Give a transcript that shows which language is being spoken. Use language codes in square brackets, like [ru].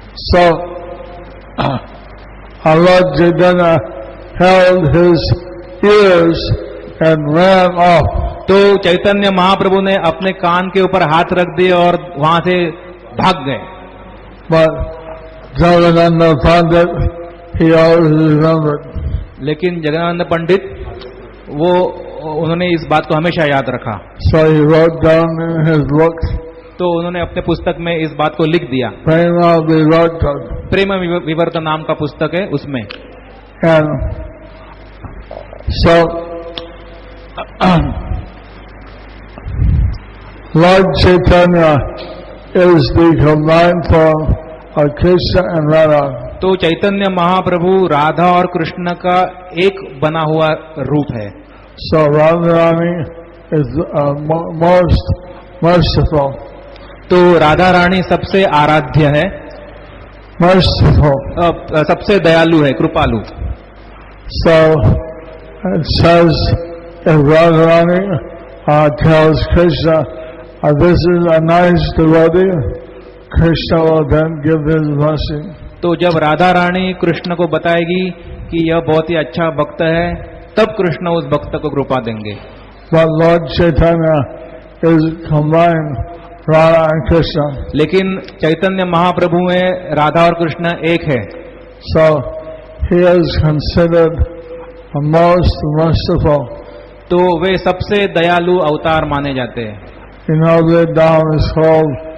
[en] So, Lord Chaitanya held his ears and ran off. [hi] तो चैतन्य महाप्रभु ने अपने कान के ऊपर हाथ रख दिए और वहां से भाग गए. [en] But Jagadananda Pandit, he always remembered. [hi] लेकिन जगदानंद पंडित वो उन्होंने इस बात को हमेशा याद रखा. [en] So he wrote down in his book, [hi] तो उन्होंने अपने पुस्तक में इस बात को लिख दिया. [en] Prema Vivarta. [hi] प्रेम विवर्त नाम का पुस्तक है उसमें. [en] And so, Lord Chaitanya is the combined form of Krishna and Radha. [hi] तो चैतन्य महाप्रभु राधा और कृष्ण का एक बना हुआ रूप है. [en] So Radharani is most merciful. [hi] तो राधा रानी सबसे आराध्य है, [en] Merciful. [hi] सबसे दयालु है, कृपालु। [en] So it says if Radharani tells Krishna, this is a nice devotee, Krishna will then give his blessing. [hi] तो जब राधा रानी कृष्ण को बताएगी कि यह बहुत ही अच्छा भक्त है, तब कृष्ण उस भक्त को कृपा देंगे। [en] But Lord Chaitanya is combined Radha and Krishna. [hi] लेकिन चैतन्य महाप्रभु में राधा और कृष्ण एक है, [en] So he is considered the most merciful. [hi] तो वे सबसे दयालु अवतार माने जाते हैं। [en] You know the Dham is called